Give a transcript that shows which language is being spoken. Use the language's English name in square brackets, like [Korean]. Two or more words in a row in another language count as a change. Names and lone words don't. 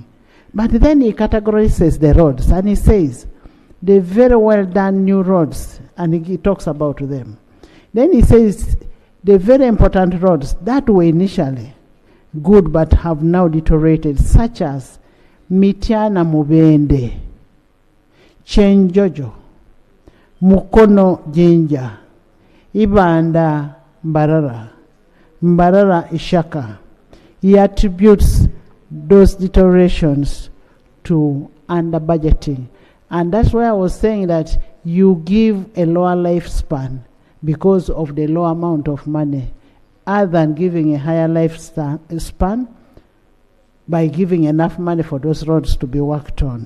[English] But then he categorizes the roads and he says, the very well done new roads, and he talks about them. Then he says, the very important roads that were initially good but have now deteriorated, such as Mityana Mubende, Chenjojo, Mukono Jinja, Ibanda Mbarara, Mbarara Ishaka. He attributes those deteriorations to under budgeting. And that's why I was saying that you give a lower lifespan because of the low amount of money, other than giving a higher lifespan by giving enough money for those roads to be worked on.